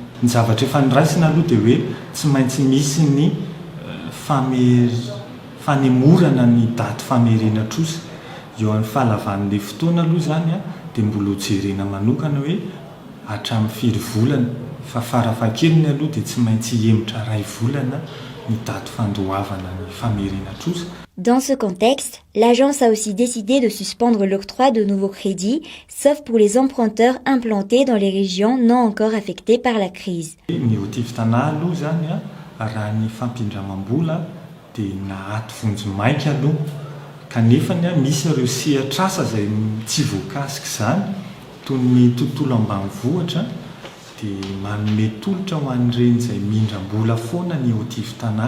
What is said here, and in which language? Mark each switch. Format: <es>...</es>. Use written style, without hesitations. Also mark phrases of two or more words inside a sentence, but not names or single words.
<mg>Ny zavatra efa niraisina aloha dia hoe tsy maintsy misy ny fanemorana ny daty famerena trosa eo amin'ny fahalavan'ilay fotoana aloha zany dia mbola hojerena manokana hoe hatramin'ny 5 volana fa farafahakeliny aloha dia tsy maintsy hiemotra 2 volana ny daty fandoavana ny famerena trosa.</mg> <fr>Dans ce contexte, l'agence a aussi décidé de suspendre l'octroi de nouveaux crédits, sauf pour les emprunteurs implantés dans les régions non encore affectées par la crise.</fr> <mg>Ny Tiftanat aloha zany raha ny fampindramam-bola dia nahaty vonjy-maika aloha kanefa misy ireo sehatr'asa izay tsy voakasika izany toy ny tontolo ambanivohitra dia manome tolotra ho an'ireny izay mindram-bola foana ny Tiftanat.</mg>